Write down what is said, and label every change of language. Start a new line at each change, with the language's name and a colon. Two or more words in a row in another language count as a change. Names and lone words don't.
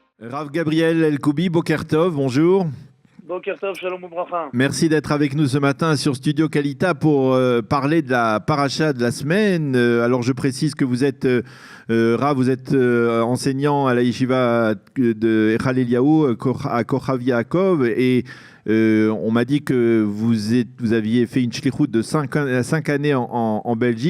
French: Rav Gabriel El-Koubi,
Hebrew: בוקר טוב,
French: bonjour.
Hebrew: בוקר טוב, שלום וברכה.
French: Merci d'être avec nous ce matin sur Studio Kalita pour parler de la paracha de la semaine. Alors je précise que vous êtes, Rav, vous êtes enseignant à la yeshiva de Echal Eliyahu à Kochav Yaakov et on m'a dit que vous aviez fait une shlichut de 5 années en Belgique.